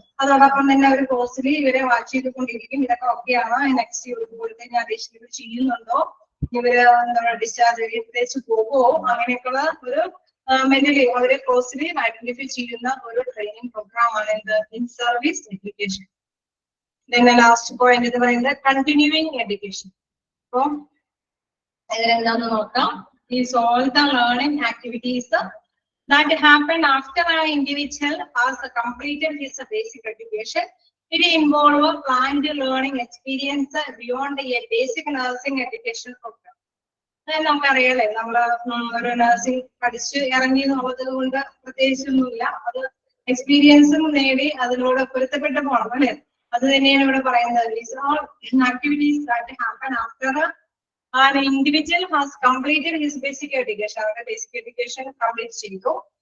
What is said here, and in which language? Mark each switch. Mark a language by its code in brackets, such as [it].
[ml] അതോടൊപ്പം തന്നെ അവർ കോഴ്സിൽ ഇവരെ വാച്ച് ചെയ്തുകൊണ്ടിരിക്കും, ഇതൊക്കെ ഓക്കെയാണ്, നെക്സ്റ്റ് ഇവർക്ക് കൊടുത്ത് കഴിഞ്ഞാൽ അഡീഷണൽ ചെയ്യുന്നുണ്ടോ, ഇവര് എന്താണ് ഡിസ്ചാർജ് ചെയ്ത് പോകുമോ, അങ്ങനെയൊക്കെയുള്ള ഒരു മെന്റലി അവരെ ക്ലോസ്ലി ഐഡന്റിഫൈ ചെയ്യുന്ന ഒരു ട്രെയിനിങ് പ്രോഗ്രാം ആണ് എന്ത് ഇൻ സർവീസ് എഡ്യൂക്കേഷൻ. പിന്നെ ലാസ്റ്റ് പോയിന്റ് എന്ന് പറയുന്നത് കണ്ടിന്യൂയിങ് എഡ്യൂക്കേഷൻ. അപ്പൊ ഇതിലെന്താന്ന് നോക്കാം. [en] Is all the learning activities that happen after an individual has completed his basic education. It involves a planned learning experience beyond a basic nursing education program. [ml] നമുക്കറിയാലേ, നമ്മള് ഒരു nursing പഠിച്ച് ഇറങ്ങി എന്നുള്ളത് കൊണ്ട് പ്രത്യേകിച്ചൊന്നുമില്ല, അത് എക്സ്പീരിയൻസും നേടി അതിലൂടെ പൊരുത്തപ്പെട്ട് പോകണം അല്ലെ. അത് തന്നെയാണ് ഇവിടെ പറയുന്നത്. [en] These are activities that happen after an individual has completed his basic education. [ml] അവരുടെ ബേസിക് എഡ്യൂക്കേഷൻ കംപ്ലീറ്റ് ചെയ്തു.